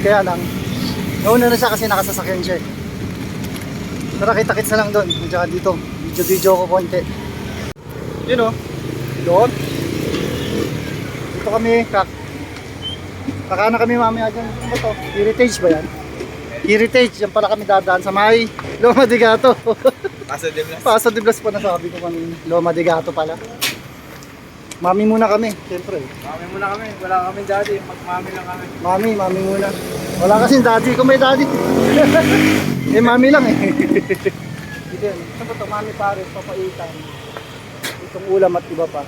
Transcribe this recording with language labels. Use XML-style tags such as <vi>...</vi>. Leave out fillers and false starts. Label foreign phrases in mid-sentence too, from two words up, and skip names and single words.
<tl>Kaya lang, nauna na siya kasi nakasasakyan siya. Tara, kita-kits na lang doon. At saka dito, video ko konti. Yun o, doon. Dito kami, kakana kami mamaya dyan. Ano ba to? Heritage ba yan? Heritage, yan pala kami dadaan sa may Loma de Gato. Paso de Blas. Paso de Blas pa nasabi ko kanina. Loma de Gato pala. Mami muna kami, siyempre. Mami muna kami, wala kami daddy, magmami lang kami. Mami muna. Wala kasing daddy, kung may daddy. Eh mami lang eh. Dito yan. Ito ba ito? Mami pares, papaitan. Itong ulam at iba pa.</tl>